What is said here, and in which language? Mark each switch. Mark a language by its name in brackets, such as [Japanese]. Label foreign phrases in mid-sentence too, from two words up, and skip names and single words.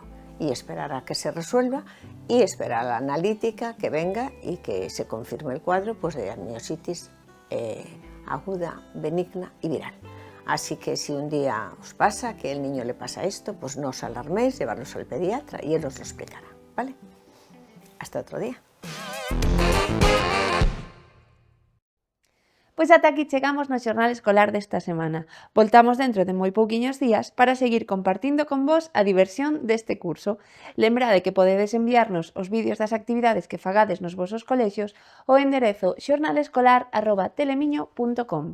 [Spanish] Y esperar a que se resuelva y esperar a la analítica que venga y que se confirme el cuadro pues, de miositis aguda, benigna y viral. Así que si un día os pasa que el niño le pasa esto, pues no os alarméis, llevarlos al pediatra y él os lo explicará, ¿vale? Hasta otro día. [Galician] Pois ata aquí chegamos no xornal escolar desta semana. Voltamos dentro de moi pouquiños días para seguir compartindo con vos a diversión deste curso. Lembrade que podedes enviarnos os vídeos das actividades que fagades nos vosos colexios ao enderezo xornalescolar@telemiño.com.